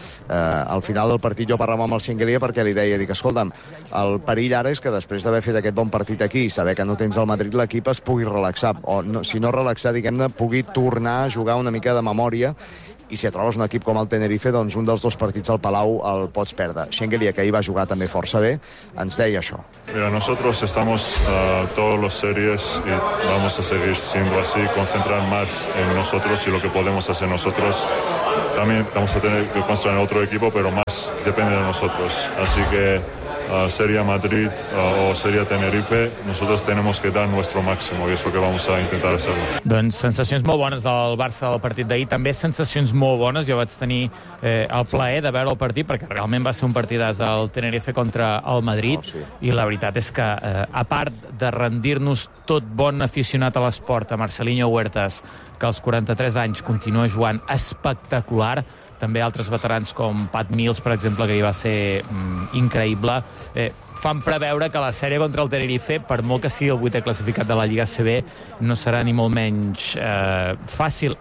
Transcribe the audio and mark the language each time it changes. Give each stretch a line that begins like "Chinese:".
Catalan: Al final del partit jo parlava amb el Singuería perquè li deia, dic, escolta'm, el perill ara és que després d'haver fet aquest bon partit aquí i saber que no tens el Madrid, l'equip es pugui relaxar, o no, si no relaxar, diguem-ne, pugui tornar a jugar una mica de memòria i si et trobes un equip com el Tenerife, doncs un dels dos partits al Palau el pots perdre. Schengelia, que ahir va jugar també força bé, ens deia això.
Spanish: Mira, nosotros estamos a todos los series y vamos a seguir siendo así, concentrar más en nosotros y lo que podemos hacer nosotros. También vamos a tener que concentrar en otro equipo, pero más depende de nosotros. Así que sería Madrid o sería Tenerife, nosotros tenemos que dar nuestro máximo y es lo que vamos a intentar hacer.
Catalan: Doncs sensacions molt bones del Barça del partit d'ahir, també sensacions molt bones. Jo vaig tenir el plaer de veure el partit perquè realment va ser un partidàs del Tenerife contra el Madrid i la veritat és que, a part de rendir-nos tot bon aficionat a l'esport, a Marcelinho Huertas, que als 43 anys continua jugant espectacular, també altres veterans com Pat Mills, per exemple, que hi va ser increïble, fan preveure que la sèrie contra el Tenerife, per molt que sigui el 8è classificat de la Lliga CB, no serà ni molt menys fàcil.